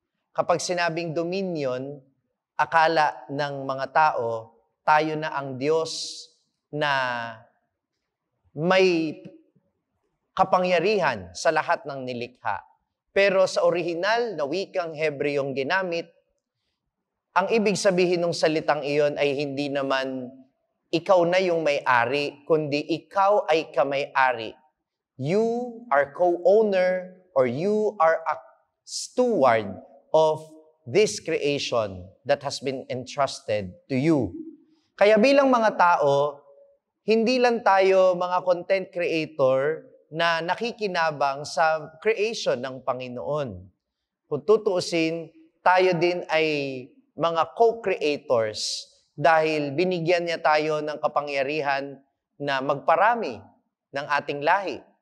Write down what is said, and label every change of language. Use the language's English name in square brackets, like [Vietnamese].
[Filipino] Kapag sinabing dominion, akala ng mga tao, tayo na ang Diyos na may kapangyarihan sa lahat ng nilikha. Pero sa orihinal na wikang Hebreyong ginamit, ang ibig sabihin ng salitang iyon ay hindi naman ikaw na yung may-ari, kundi ikaw ay kamay-ari. [English] You are co-owner or you are a steward of this creation that has been entrusted to you. [Filipino] Kaya bilang mga tao, hindi lang tayo mga content creator na nakikinabang sa creation ng Panginoon. Kung tutuusin, tayo din ay mga co-creators dahil binigyan niya tayo ng kapangyarihan na magparami ng ating lahi.